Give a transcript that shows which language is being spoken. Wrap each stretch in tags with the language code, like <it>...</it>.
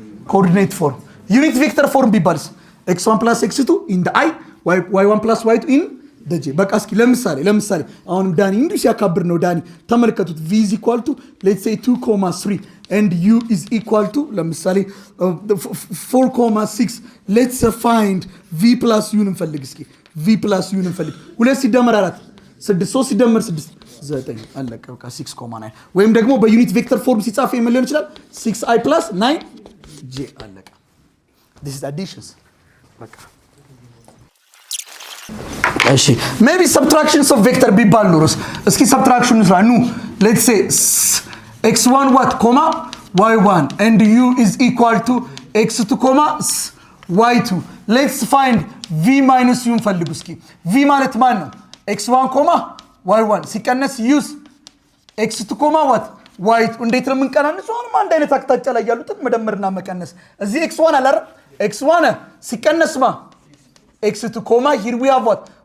<am>ኮኦርዲኔት ፎርም። ዩኒት ቬክተር ፎርም ቢባልስ x1 plus x2 in the i, y1 plus y2 in the j። በቃ እስኪ ለምሳሌ አሁንም ዳኒ እንዲሁ ሲያካብር ነው። ዳኒ ተመልከቱት። v is equal to let's say 2,3 and u is equal to ለምሳሌ 4,6</am> <en>let's find v plus u</en> <am>እንፈልግ እስኪ። v plus u እንፈልግ። 2 ሲደመር 4 6፣ 3 ሲደመር 6 9 አለቀ። በቃ 6,9 ወይም ደግሞ በዩኒት ቬክተር ፎርም ሲጻፍ ምን ሊሆን ይችላል? 6i plus 9j አለቀ።</am> <en>this is additions።</en> <am>በቃ እሺ ሜቢ ሰብትራክሽንስ ኦፍ ቬክተር ቢባል ኖሮስ እስኪ ሰብትራክሽን እንስራ። ኑ ሌትስ ሴ x1 what y1 and u is equal to x2, y2</am> <en>let's find v minus u</en> <am>እንፈልጉ እስኪ። v ማለት ማን ነው? x1, y1 ሲቀነስ u x2, what y2። እንዴት ነው የምንቀናነሰው? አሁንም አንድ አይነት አቅጣጫ ላይ ያሉትን መደመርና መቀነስ። እዚህ x1 አለ አይደል?</am> <en>x1 ሲቀነስ x2, here we have what?</en>